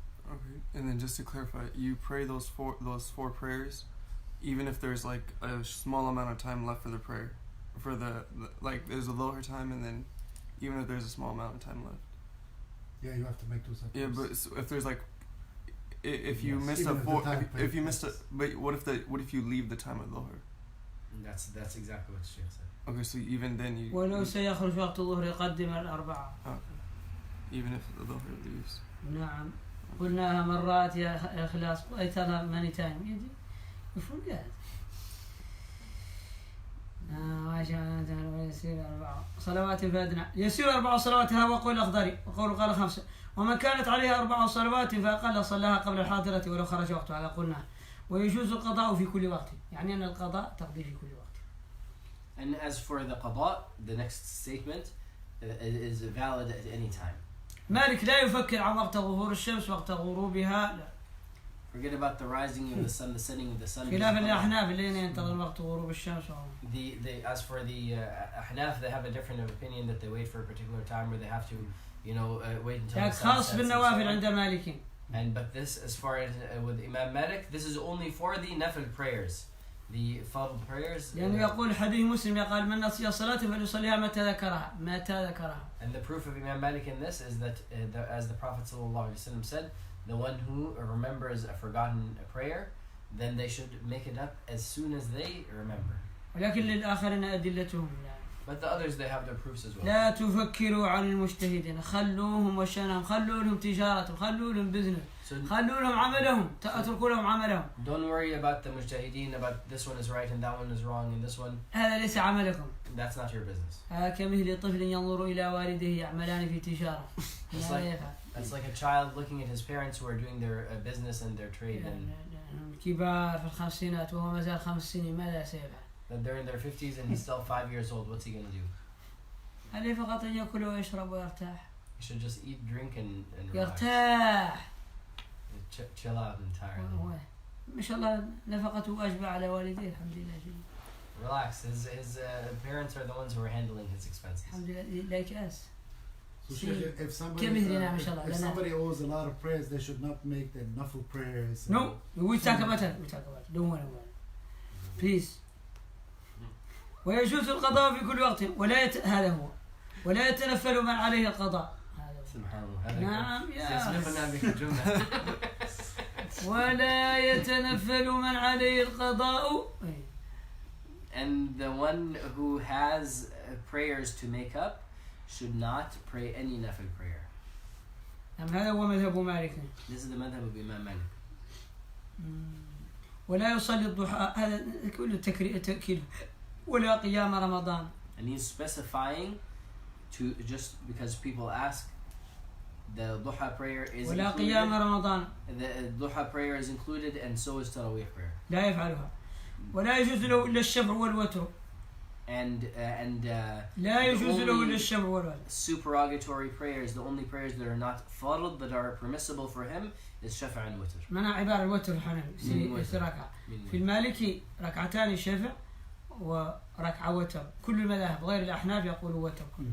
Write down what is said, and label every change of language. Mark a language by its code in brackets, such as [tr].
[en] Okay, and then just to clarify, you pray those four prayers, even if there's like a small amount of time left for the prayer, for the like there's a lower time, and then even if there's a small amount of time left. Yeah, you have to make those. Yeah, but if there's like, if you missed a four, if you missed a, but what if you leave the time of Dhuhr? That's exactly what Sheikh said. Okay, so even then you. [ar] ولو سيخرج وقت الظهر يقدم الأربعة. [en] Okay. Even if the Dhuhr leaves. [ar] نعم. قلناها مرات يا إخلاص. [en] I tell her many times. You forget. [ar] يسير 4 صلوات فأدنى. يسير 4 صلوات هذا وقول الأخضري وقول قال 5. ومن كانت عليها 4 صلوات فأقل صلاها قبل الحاضرة ولو خرج وقتها هذا قلنا. ويجوز القضاء في كل وقت. يعني أن القضاء تقضي في كل وقت. [en] And as for the qada, the next statement is valid at any time. [ar] مالك لا يفكر عن وقت ظهور الشمس وقت غروبها لا. [en] Forget about the rising of the sun, the setting of the sun. [ar] خلاف الأحناف اللي ينتظر وقت غروب الشمس. [en] As for the Ahnaf, they have a different opinion that they wait for a particular time where they have to, wait until the sun [ar] خاص [en] sets. [ar] بالنوافل عند مالكين. [en] But this, as far as with Imam Malik, this is only for the nafil prayers, the fard prayers. [ar] لأنه يقول حديث مسلم يقال من نسي صلاة فليصليها متى ذكرها. [en] And the proof of Imam Malik in this is that, as the Prophet ﷺ said, the one who remembers a forgotten prayer, then they should make it up as soon as they remember. [ar] ولكن للآخرين أدلتهم. [en] But the others, they have their proofs as well. [ar] لا تفكروا عن المجتهدين خلوهم وشانهم خلوا لهم تجارتهم خلوا لهم بزنس خلوا لهم عملهم اتركوا لهم عملهم. [en] Don't worry about the mujtahideen, about this one is right and that one is wrong and this one. [ar] هذا ليس عملكم. [en] That's not your business. [ar] كمثل طفل ينظر إلى والديه يعملان في تجارة. [en] It's like a child looking at his parents who are doing their business and their trade. [ar] كبار في الخمسينات وهو ما زال 5 سنين ماذا سيفعل؟ [en] That they're in their 50s and he's still 5 years old. What's he going to do? [ar] عليه فقط أن يأكل ويشرب ويرتاح. [en] He should just eat, drink and relax. [ar] يرتاح. [en] Chill out entirely. [ar] ما شاء الله نفقته أشبع على والديه الحمد لله. [en] Relax. His parents are the ones who are handling his expenses. [ar] الحمد لله [en] like us. So if somebody owes a lot of prayers, they should not make the nafil prayers. No, we talk about it. Don't worry about it. Please. [ar] ويجوز القضاء في كل وقت هذا هو ولا يتنفل من عليه القضاء. سبحان الله. نعم يا ولا يتنفل من عليه القضاء. [en] And the one who has prayers to make up should not pray any nafil prayer. [ar] هذا هو مذهب مالك. [en] This is the madhab of Imam Malik. [ar] ولا يصلي الضحى هذا كله تأكيد ولا قيام رمضان. [en] And he's specifying to just because people ask, the duha prayer is [ar] ولا [en] included. [ar] قيام رمضان. [en] The duha prayer is included, and so is tarawih prayer. [ar] لا يفعلها. ولا يجوز له إلا الشفع والوتر. [en] And [ar] لا يجوز له إلا الشفع والوتر. [en] Supererogatory prayers, the only prayers that are not fard that are permissible for him is shafa and witr. [ar] منع عبارة الوتر الحنفي ركعة. في المالكي ركعتان شفع وركعة وتر. كل المذاهب غير الأحناف يقولوا وتر.